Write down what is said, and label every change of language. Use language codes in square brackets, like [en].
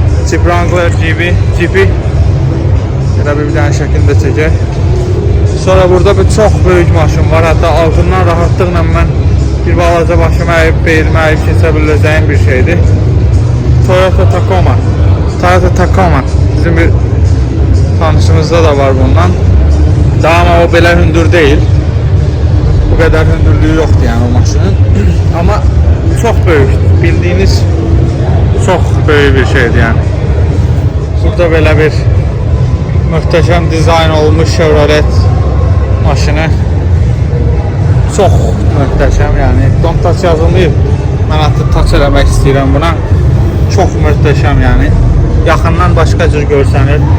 [az] Jeep Wrangler Jeep'i. Belə bir dənə şəkildə çəkək. Sonra burada bir çox böyük maşın var. Hətta altından rahatlıqla mən bir balaca başıma əyib, beynimə əyib keçə biləcəyim bir şeydir. Toyota Tacoma. Bizim bir tanışımızda da var bundan. Daha ama o belə hündür değil. [tr] Bu kadar hündürlüğü yoktu yani o maşının. Ama çok büyük. Bildiğiniz çok büyük bir şeydi yani. [az] Burada belə bir möhtəşəm dizayn olmuş Chevrolet maşını. Çox möhtəşəm yani. [en] Don't touch [az] yazılmayıb. Mən artıq touch eləmək istəyirəm buna. Çox möhtəşəm yani. Yaxından başqa cür görsənir.